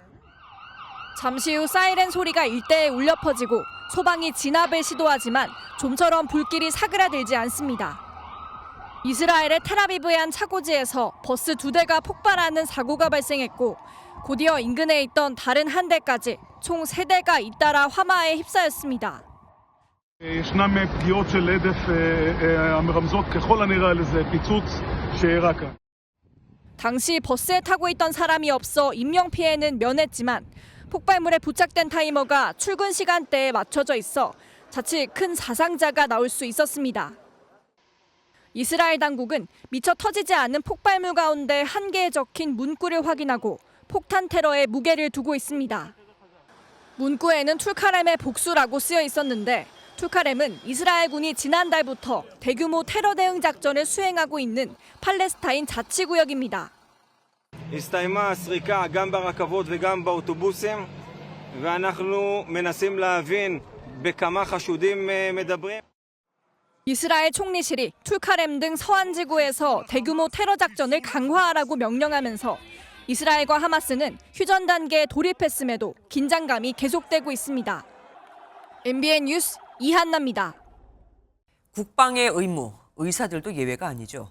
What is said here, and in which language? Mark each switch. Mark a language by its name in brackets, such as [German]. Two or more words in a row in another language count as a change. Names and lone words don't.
[Korean] 잠시 후 사이렌 소리가 일대에 울려 퍼지고 소방이 진압을 시도하지만 좀처럼 불길이 사그라들지 않습니다. 이스라엘의 텔아비브의 한 차고지에서 버스 2대가 폭발하는 사고가 발생했고 곧이어 인근에 있던 다른 한 대까지 총 3대가 잇따라 화마에 휩싸였습니다. [Hebrew] ישנם פגיעות של הדף המרמזות ככל הנראה לזה פיצוץ שאירע כאן. [Korean] 당시 버스에 타고 있던 사람이 없어 인명피해는 면했지만 폭발물에 부착된 타이머가 출근 시간대에 맞춰져 있어 자칫 큰 사상자가 나올 수 있었습니다. 이스라엘 당국은 미처 터지지 않은 폭발물 가운데 한 개에 적힌 문구를 확인하고 폭탄 테러에 무게를 두고 있습니다. 문구에는 툴카렘의 복수라고 쓰여 있었는데 툴카렘은 이스라엘군이 지난달부터 대규모 테러 대응 작전을 수행하고 있는 팔레스타인 자치구역입니다. [Hebrew] הסתיימה הסריקה גם ברכבות וגם באוטובוסים ואנחנו מנסים להבין בכמה חשודים מדברים. [Korean] 이스라엘 총리실이 툴카렘 등 서안 지구에서 대규모 테러 작전을 강화하라고 명령하면서 이스라엘과 하마스는 휴전 단계에 돌입했음에도 긴장감이 계속되고 있습니다. MBN 뉴스 이한나입니다. 국방의 의무, 의사들도 예외가 아니죠.